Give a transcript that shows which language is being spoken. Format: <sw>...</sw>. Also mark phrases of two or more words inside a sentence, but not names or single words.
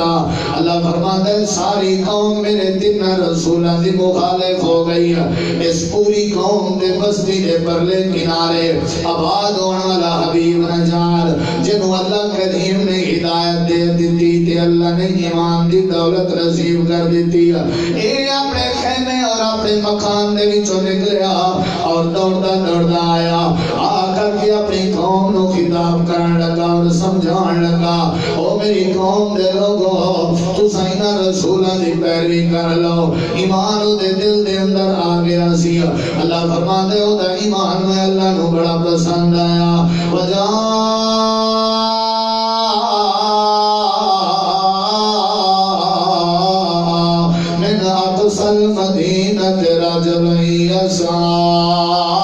<ur>اللہ فرماتا ہے ساری قوم میرے تین رسولوں کی مخالف ہو گئی،</ur> <pa>اس پوری قوم دے بستی دے پرلے کنارے آباد ہونے والا حبیب نجار جنہوں اللہ کریم نے ہدایت دے دیتی تے اللہ نے ایمان دی دولت نصیب کر دیتی، اے اپنے خیمے اور اپنے مکان دے وچوں نکلیا اور دوڑتا دوڑتا آیا، آ کر کے اپنی قوم نو خطاب کرن لگا اور سمجھان لگا، او میری قوم دے لوگو تساں انہاں رسولاں دی پیروی کر لو۔ ایمان دے دل دے اندر آ گیا سی، اللہ فرماندے او دا ایمان میں اللہ نو بڑا پسند آیا۔</pa> <ar>وجا من اقصى المدينة رجل يسعى</ar>